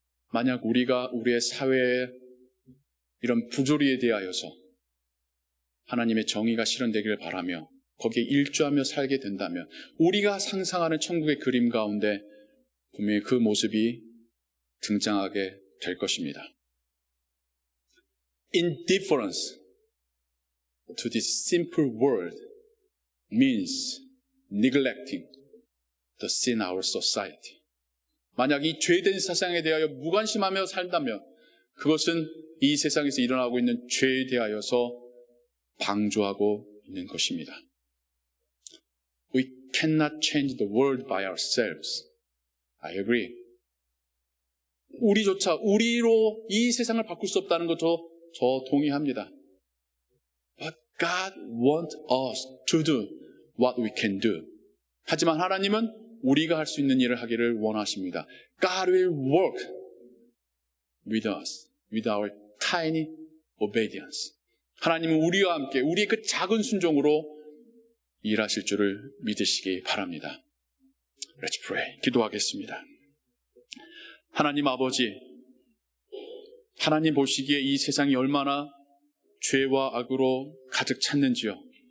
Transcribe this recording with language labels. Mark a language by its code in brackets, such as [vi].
[ko] 만약 우리가 우리의 사회에 이런 부조리에 대하여서 하나님의 정의가 실현되기를 바라며 거기에 일조하며 살게 된다면 우리가 상상하는 천국의 그림 가운데 분명히 그 모습이 등장하게 될 것입니다. Indifference [en] to this simple word means neglecting the sin in our society. [ko] 만약 이 죄된 세상에 대하여 무관심하며 살다면 그것은 이 세상에서 일어나고 있는 죄에 대하여서 방조하고 있는 것입니다. [en] We cannot change the world by ourselves. I agree. [ko] 우리로 이 세상을 바꿀 수 없다는 것도 저 동의합니다. [en] But God wants us to do what we can do. [ko] 하지만 하나님은 우리가 할 수 있는 일을 하기를 원하십니다. [en] God will work with us, with our tiny obedience. [ko] 하나님은 우리와 함께 우리의 그 작은 순종으로 일하실 줄을 믿으시기 바랍니다. [en] Let's pray. [ko] 기도하겠습니다. 하나님 아버지, 하나님 보시기에 이 세상이 얼마나 죄와 악으로 가득 찼는지요.